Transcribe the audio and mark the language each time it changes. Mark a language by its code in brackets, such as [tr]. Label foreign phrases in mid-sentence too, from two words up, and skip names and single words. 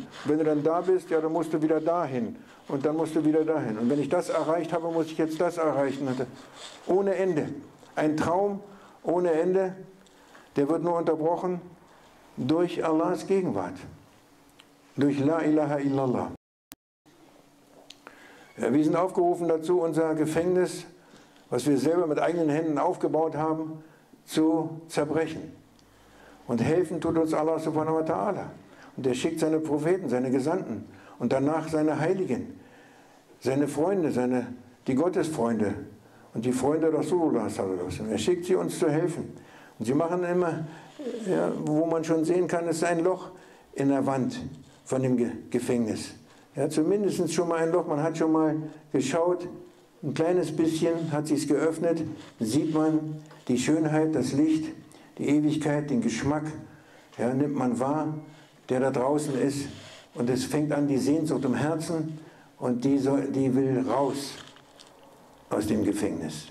[de] Wenn du dann da bist, ja, dann musst du wieder dahin. Und dann musst du wieder dahin. Und wenn ich das erreicht habe, muss ich jetzt das erreichen. Ohne Ende. Ein Traum ohne Ende, der wird nur unterbrochen durch Allahs Gegenwart. [ar] Durch لا إله إلا الله. [de] Ja, wir sind aufgerufen dazu, unser Gefängnis, was wir selber mit eigenen Händen aufgebaut haben, zu zerbrechen. Und helfen tut uns [ar] الله سبحانه وتعالى. [de] Und er schickt seine Propheten, seine Gesandten und danach seine Heiligen, seine Freunde, die Gottesfreunde und die Freunde [ar] رسول الله صلى الله عليه وسلم. [de] Er schickt sie, uns zu helfen. Und sie machen immer, ja, wo man schon sehen kann, es ist ein Loch in der Wand von dem Gefängnis. Ja, zumindest schon mal ein Loch, man hat schon mal geschaut, ein kleines bisschen hat sich es geöffnet, sieht man die Schönheit, das Licht, die Ewigkeit, den Geschmack, ja, nimmt man wahr, der da draußen ist und es fängt an die Sehnsucht im Herzen und die will raus aus dem Gefängnis.